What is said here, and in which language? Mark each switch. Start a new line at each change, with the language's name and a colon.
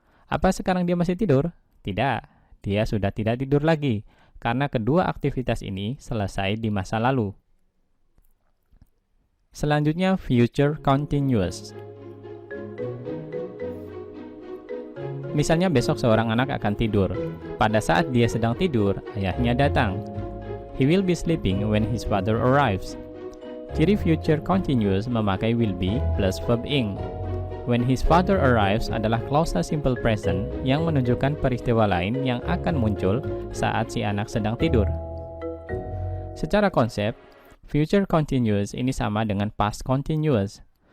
Indonesian: Apa sekarang dia masih tidur? Tidak, dia sudah tidak tidur lagi, karena kedua aktivitas ini selesai di masa lalu. Selanjutnya, future continuous. Misalnya besok seorang anak akan tidur. Pada saat dia sedang tidur, ayahnya datang.
English: He will be sleeping when his father arrives.
Indonesian: Ciri future continuous memakai will be plus verb ing.
English: When his father arrives
Indonesian: adalah klausa simple present yang menunjukkan peristiwa lain yang akan muncul saat si anak sedang tidur. Secara konsep, future continuous ini sama dengan past continuous.